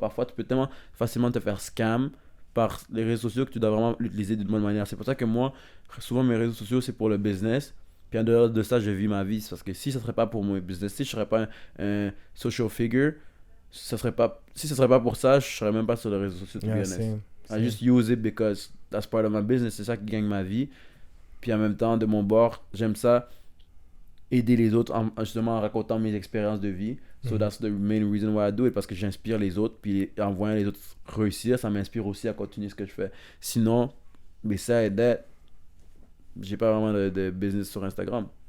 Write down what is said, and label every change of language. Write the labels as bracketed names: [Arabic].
[French] Parfois, tu peux tellement facilement te faire scam par les réseaux sociaux que tu dois vraiment l'utiliser d'une bonne manière. C'est pour ça que moi, souvent mes réseaux sociaux, c'est pour le business. Puis en dehors de ça, je vis ma vie. Parce que si ce serait pas pour mon business, si je serais pas un social figure, si ce serait pas pour ça, je serais même pas sur les réseaux sociaux, [English] to be honest. I just use it because that's part of my business. [French] C'est ça qui gagne ma vie. Puis en même temps, de mon bord, j'aime ça, aider les autres justement en racontant mes expériences de vie. [English] So that's the main reason why I do it, [French] parce que j'inspire les autres, puis en voyant les autres réussir, ça m'inspire aussi à continuer ce que je fais. Sinon, besides that, j'ai pas vraiment de business sur Instagram.